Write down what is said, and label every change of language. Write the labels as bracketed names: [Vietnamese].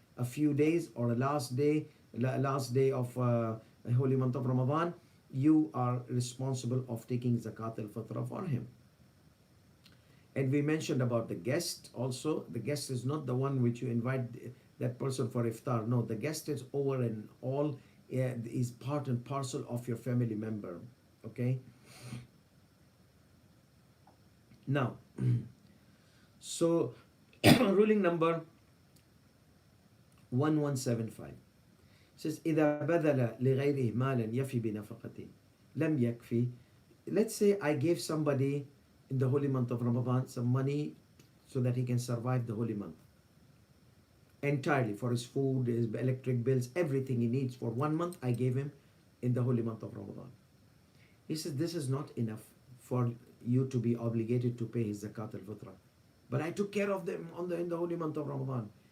[English] A few days or a last day of holy month of Ramadan, you are responsible of taking zakat al-fitra for him. And we mentioned about the guest also. The guest is not the one which you invite that person for iftar. No, the guest is over and all, is part and parcel of your family member. Okay. Now, so ruling number 1175 says [Arabic] إذا بذل لغيره مالا يفي بنفقته لم يكفي. [English] Let's say I gave somebody in the holy month of Ramadan some money so that he can survive the holy month entirely, for his food, his electric bills, everything he needs for 1 month. I gave him in the holy month of Ramadan. He says this is not enough for you to be obligated to pay his zakat al-fitra, but I took care of them in the holy month of Ramadan.